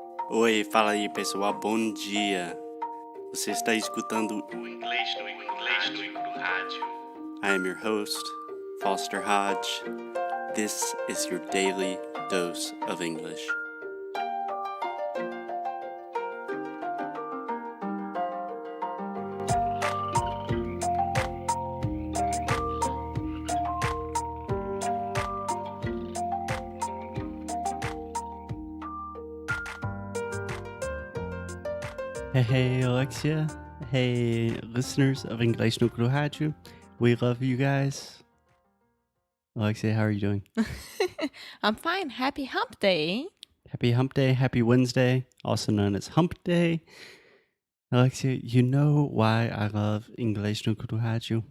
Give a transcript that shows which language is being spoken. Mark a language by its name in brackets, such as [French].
[Portuguese] Oi, fala aí pessoal, bom dia. Você está escutando o Inglês no Rádio. [English] I am your host, Foster Hodge. This is your daily dose of English. Hey, Alexia. Hey, listeners of Inglês no Rádio. We love you guys. Alexia, how are you doing? I'm fine. Happy hump day. Happy Hump Day, happy Wednesday, also known as Hump Day. Alexia, you know why I love Inglês no Rádio?